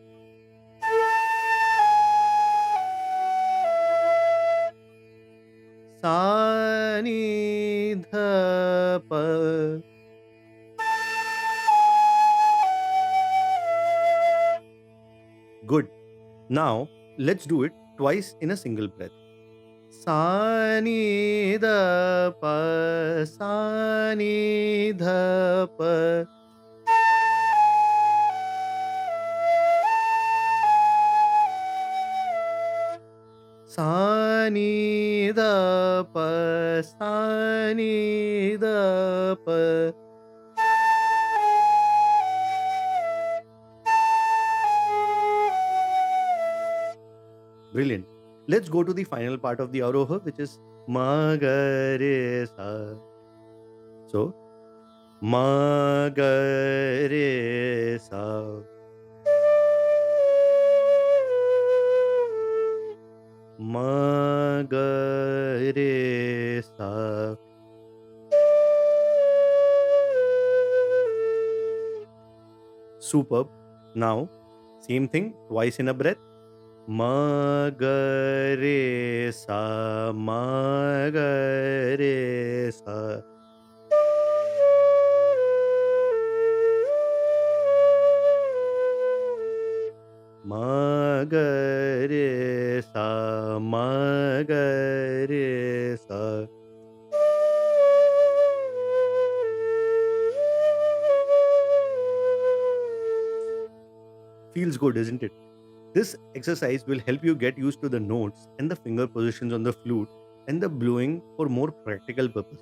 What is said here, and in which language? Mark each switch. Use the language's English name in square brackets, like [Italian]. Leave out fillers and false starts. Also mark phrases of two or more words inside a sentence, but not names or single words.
[Hindi] Sa Ni Dha Pa. [English] Good. Now let's do it twice in a single breath. [Hindi] Sa Ni Dha Pa, Sa Ni Dha Pa. Sa Ni Dha Pa, Sa Ni Dha Pa. [English] Brilliant. Let's go to the final part of the Aaroha, which is [Hindi] Ma Ga Re Sa. So, Ma Ga Re Sa. Ma Ga Re Sa. [English] Superb. Now, same thing twice in a breath. [Hindi] Ma Ga Re Sa, Ma Ga Re Sa. Ma Ga Re Sa, Ma Ga Re Sa. [English] Feels good, isn't it? This exercise will help you get used to the notes and the finger positions on the flute and the blowing for more practical purposes.